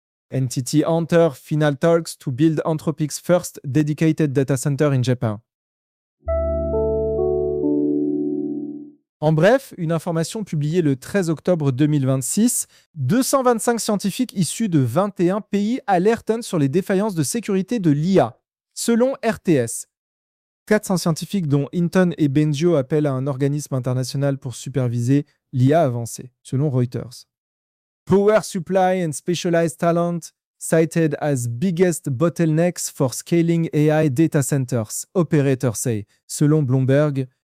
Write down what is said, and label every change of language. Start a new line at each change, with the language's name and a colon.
English: NTT enter final talks to build Anthropic's first dedicated data center in Japan.
French: En bref, une information publiée le 13 octobre 2026, 225 scientifiques issus de 21 pays alertent sur les défaillances de sécurité de l'IA, selon RTS. 400 scientifiques, dont Hinton et Bengio, appellent à un organisme international pour superviser l'IA avancée, selon Reuters.
English: Power supply and specialized talent cited as biggest bottlenecks for scaling AI data centers, operators say,
French: selon
English: Bloomberg.